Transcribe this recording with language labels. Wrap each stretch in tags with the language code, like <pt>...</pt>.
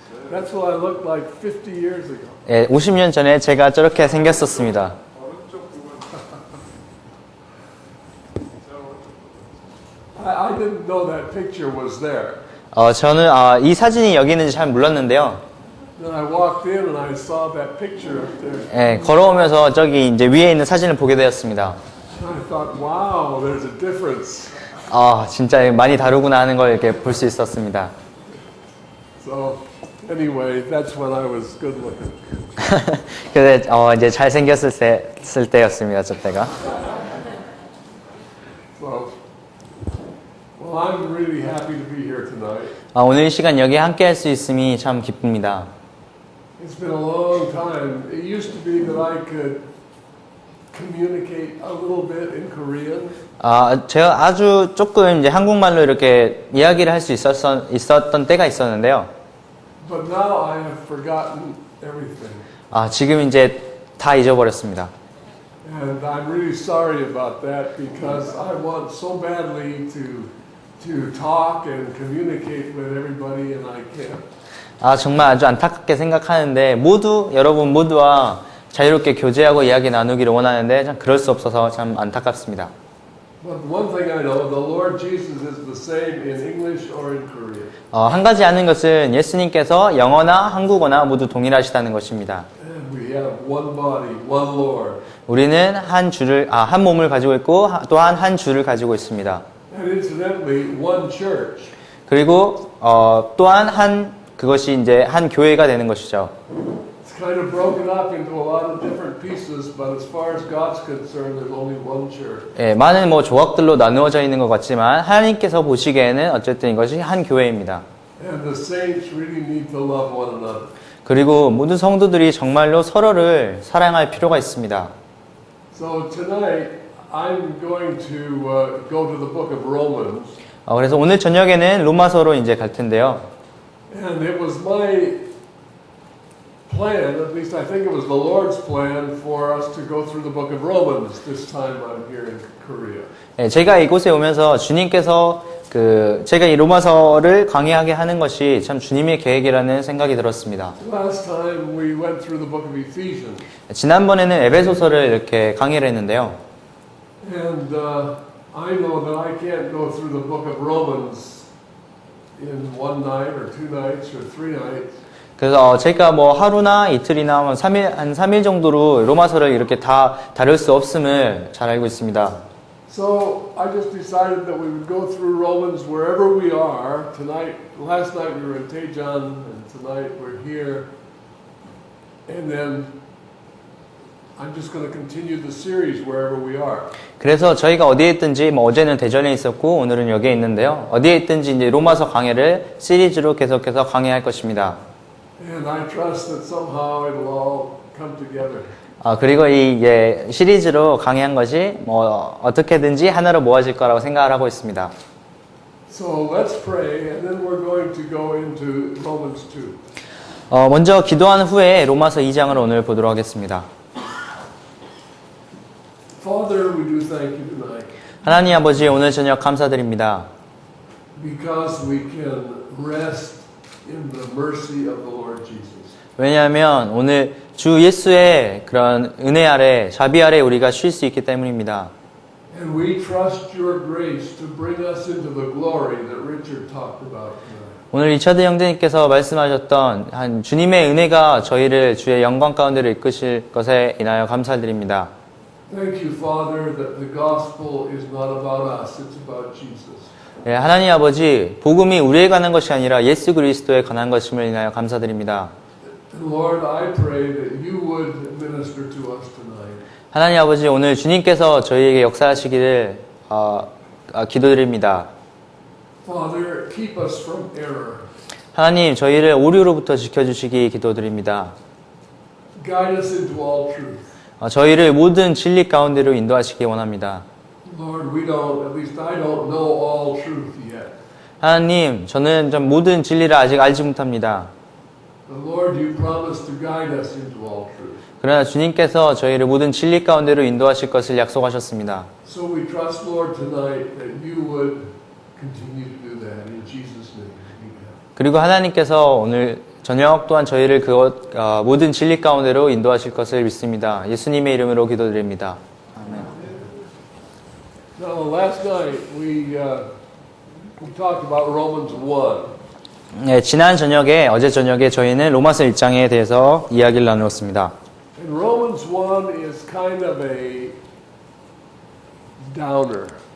<en>That's what I looked like 50 years ago.</en> <ko>예, 50년 전에 제가 저렇게 생겼었습니다.</ko> <en>I didn't know that picture was there.</en> <ko>저는 이 사진이 여기 있는지 잘 몰랐는데요.</ko> <en>Then I walked in and I saw that picture up there.</en> <ko>예, 걸어오면서 저기 이제 위에 있는 사진을 보게 되었습니다.</ko> <en>And I thought, wow, there's a difference.</en> <ko>진짜 많이 다르구나 하는 걸 이렇게 볼 수 있었습니다.</ko> <en>So anyway, that's when I was good looking.</en> <ko>근데 이제 잘 생겼을 때였습니다. 저 때가.</ko> <en>So, well, I'm really happy to be here tonight.</en> <ko>오늘 이 시간 여기 함께 할 수 있음이 참 기쁩니다.</ko> <en>It's been a long time. It used to be that I could communicate a little bit in Korean.</en> <ko>제가 아주 조금 이제 한국말로 이렇게 이야기를 할 수 있었던 때가 있었는데요.</ko> <en>But now I have forgotten everything.</en> <ko>지금 이제 다 잊어버렸습니다.</ko> <en>And I'm really sorry about that because I want so badly to talk and communicate with everybody and I can't.</en> <ko>정말 아주 안타깝게 생각하는데 여러분 모두와 자유롭게 교제하고 이야기 나누기를 원하는데 참 그럴 수 없어서 참 안타깝습니다.</ko> <en>But one thing I know, the Lord Jesus is the same in English or in Korean.</en> <ko>한 가지 아는 것은 예수님께서 영어나 한국어나 모두 동일하시다는 것입니다.</ko> <en>And we have one body, one Lord.</en> <ko>우리는 한 몸을 가지고 있고 또한 한 주를 가지고 있습니다.</ko> <en>And incidentally, one church.</en> <ko>그리고 또한 그것이 이제 한 교회가 되는 것이죠.</ko> <en>It's kind of broken up into a lot of different pieces, but as far as God's concerned, there's only one church.</en> <ko>예, 많은 조각들로 나누어져 있는 것 같지만 하나님께서 보시기에는 어쨌든 이것이 한 교회입니다.</ko> <en>And the saints really need to love one another.</en> <ko>그리고 모든 성도들이 정말로 서로를 사랑할 필요가 있습니다.</ko> <en>So tonight, I'm going to go to the book of Romans.</en> <ko>그래서 오늘 저녁에는 로마서로 이제 갈 텐데요.</ko> <en>And it was my plan, at least I think it was the Lord's plan, for us to go through the book of Romans this time I'm here in Korea.</en> <ko>예, 제가 이곳에 오면서 주님께서 제가 이 로마서를 강의하게 하는 것이 참 주님의 계획이라는 생각이 들었습니다.</ko> <en>Last time we went through the book of Ephesians.</en> <ko>지난번에는 에베소서를 이렇게 강의를 했는데요.</ko> <en>And I know that I can't go through the book of Romans in one night or two nights or three nights.</en> <ko>그래서 제가 하루나 이틀이나 한 3일 정도로 로마서를 이렇게 다 다룰 수 없음을 잘 알고 있습니다.</ko> <en>So I just decided that we would go through Romans wherever we are. Last night we were in Daejeon, and tonight we're here. And then I'm just going to continue the series wherever we are.</en> <ko>그래서 저희가 어디에 있든지 어제는 대전에 있었고 오늘은 여기에 있는데요. 어디에 있든지 이제 로마서 강해를 시리즈로 계속해서 강해할 것입니다.</ko> <en>And I trust that somehow it'll all come together.</en> <ko>그리고 이 시리즈로 강의한 것이 어떻게든지 하나로 모아질 거라고 생각을 하고 있습니다.</ko> <en>So let's pray, and then we're going to go into Romans 2.</en> <ko>먼저 기도한 후에 로마서 2장을 오늘 보도록 하겠습니다.</ko> <en>Father, we do thank you tonight.</en> <ko>하나님 아버지 오늘 저녁 감사드립니다.</ko> <en>Because we can rest in the mercy of the Lord Jesus.</en> <ko>왜냐하면 오늘 주 예수의 그런 은혜 아래, 자비 아래 우리가 쉴 수 있기 때문입니다.</ko> <en>And we trust your grace to bring us into the glory that Richard talked about tonight.</en> <ko>오늘 리처드 형제님께서 말씀하셨던 주님의 은혜가 저희를 주의 영광 가운데로 이끄실 것에 인하여 감사드립니다.</ko> <en>Thank you, Father, that the gospel is not about us, it's about Jesus.</en> <ko>하나님 아버지, 복음이 우리에 관한 것이 아니라 예수 그리스도에 관한 것임을 인하여 감사드립니다.</ko> <en>Lord, I pray that you would minister to us tonight.</en> <ko>하나님 아버지, 오늘 주님께서 저희에게 역사하시기를 기도드립니다.</ko> <en>Father, keep us from error.</en> <ko>하나님, 저희를 오류로부터 지켜주시기 기도드립니다.</ko> <en>Guide us into all truth.</en> <ko>저희를 모든 진리 가운데로 인도하시기 원합니다.</ko> <en>Lord, at least I don't know all truth yet.</en> <ko>하나님, 저는 모든 진리를 아직 알지 못합니다.</ko> <en>But Lord, you promised to guide us into all truth.</en> <ko>그러나 주님께서 저희를 모든 진리 가운데로 인도하실 것을 약속하셨습니다.</ko> <en>So we trust, Lord, tonight that you would continue to do that in Jesus' name. Amen.</en> <ko>그리고 하나님께서 오늘 저녁 또한 저희를 모든 진리 가운데로 인도하실 것을 믿습니다. 예수님의 이름으로 기도드립니다. 아멘.</ko> <en>Now, last night we talked about Romans 1.</en> <ko>네, 지난 저녁에 어제 저녁에 저희는 로마서 1장에 대해서 이야기를 나누었습니다.</ko> <en>And Romans 1 is kind of a downer.</en>